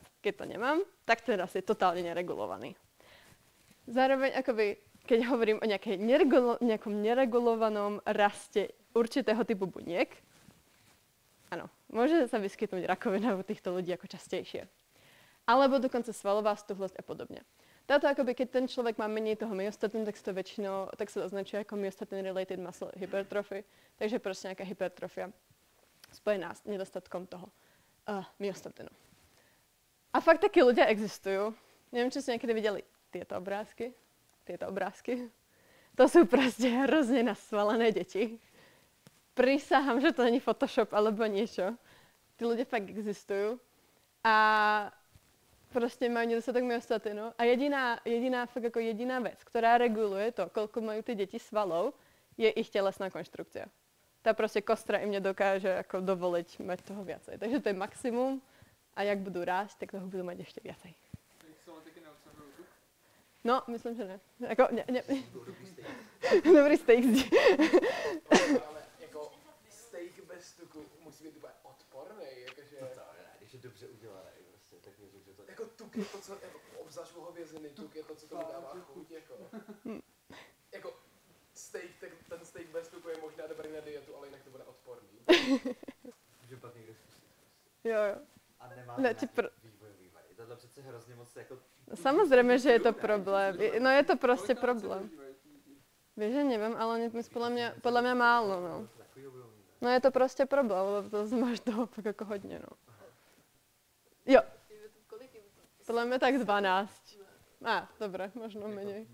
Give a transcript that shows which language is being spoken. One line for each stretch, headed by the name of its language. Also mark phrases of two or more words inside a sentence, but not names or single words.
Slovak: Keď to nemám, tak ten rast je totálne neregulovaný. Zároveň, akoby, keď hovorím o nejakom neregulovanom raste určitého typu buniek, áno, môže sa vyskytnúť rakovina u týchto ľudí ako častejšie. Alebo dokonca svalová stuhlosť a podobne. Táto akoby, keď ten človek má menej toho myostatinu, tak sa označuje ako
English: myostatin-related muscle hypertrophy.
Slovak: Takže proste nejaká hypertrofia spojená s nedostatkom toho myostatinu. A fakt takí ľudia existujú. Neviem, či ste niekedy videli tieto obrázky. To sú proste hrozne nasvalené deti. Prisahám, že to není Photoshop alebo niečo. Tí ľudia fakt existujú. A proste majú nedostatok myostatinu. A jediná vec, ktorá reguluje to, koľko majú tie deti svalov, je ich telesná konštrukcia. Tá proste kostra im nedokáže ako dovoliť mať toho viacej. Takže to je maximum a jak budú rásť, tak toho budú mať ešte viacej. No,
Czech: myslím, že ne. Dobrý steak. Ale jako steak bez tuku musí být úplně odporný, jakože... No to ne, když je dobře udělaný, prostě, tak věřím, že to... Jako tuk je to, co, jako obzvlášť u hověziny, tuk je to, co tomu dává chuť, jako... Jako steak, ten steak bez tuku je možná dobrý na dietu, ale jinak to bude odporný. Že pak někde zkusit. Jo. A nemá to nějaký vývojový vaj. Tohle přece hrozně moc jako...
Slovak: Samozrejme, že je to problém. No je to proste problém. Vieš, že neviem, ale podľa mňa málo, no. No je to proste problém, lebo to máš toho fakt ako hodne, no. Jo. Podľa mňa tak 12. Dobre, možno menej.